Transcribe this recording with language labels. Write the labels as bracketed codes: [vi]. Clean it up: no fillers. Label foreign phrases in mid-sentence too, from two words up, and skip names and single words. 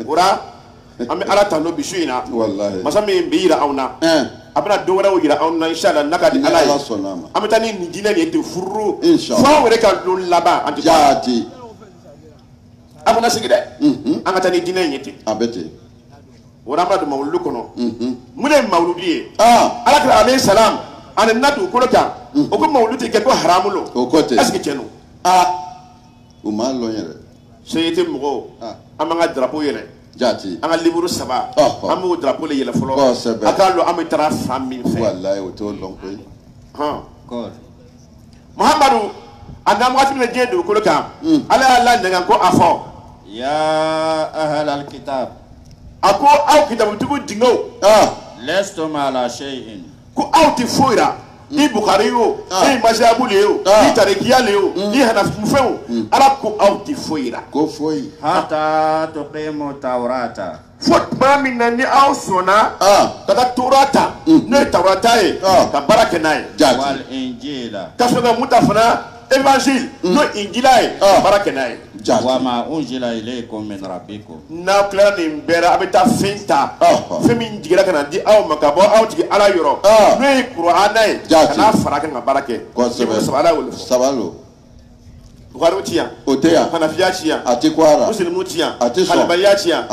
[bm] o la an bɛ ala tanu bi su in na masa min bɛ yira anw na a bɛna don wɛrɛw yira anw na inshallah n'a ka di ala ye an bɛ taa ni nin diinɛ nin ye ten furu fo anw yɛrɛ ka don laban an tɛ jaati a kana sigi dɛ an ka taa ni diinɛ in ye ten a bɛ ten o la an bɛna don mawuludu kɔnɔ mun de ye mawuludu ye ala kira alayhi salam a nana dugukolo kan o ko mawuludu tɛ kɛ ko haramu lo o ko ten [fr] est ce que [bm] tiɲɛ don u m'a lɔn yɛrɛ société mɔgɔw an b'an ka drapeau yɛlɛ jaati an ka livre saba an b'o drapeau le yɛlɛ fɔlɔ a k'a lɔn an bɛ taga fan min fɛ walayi o t'o lɔn koyi muhamadu a nan waati min na diɲɛ dugukolo kan ala y'a lanɛgɛn ko a fɔ [ar] يا أهل الكتاب [bm] a ko aw kitabutigiw dingew [ar] لستم على شيء [bm] ko aw tɛ foyi la i bukari ye o i masiyabu le ye o i tarikiya le ye o i hanafifɛn o ala ko aw tɛ foyi la ko foyi [ar] حتى تقيموا التوراة [bm] fo tuma min na ni aw sɔnna ka taa torata n'o ye tawrata ye ka baara kɛ n'a ye [ar] والإنجيل [bm] ka sɔrɔ ka mun ta fana évangile n'o injila ye ka baara kɛ n'a ye [ar] وما أنزل إليكم من ربكم [bm] n'aw tilara nin bɛɛ la a bɛ taa fɛn ta fɛn min jigira ka na di aw ma ka bɔ aw tigi ala yɔrɔ n'o ye kuranɛ ye ka n'a fara kan ka baara kɛ ala y'o de fɔ sabalo bukariw ti yan o tɛ yan hanafiya ti yan a tɛ kwara musilimu ti yan a tɛ sɔn alibaliya ti yan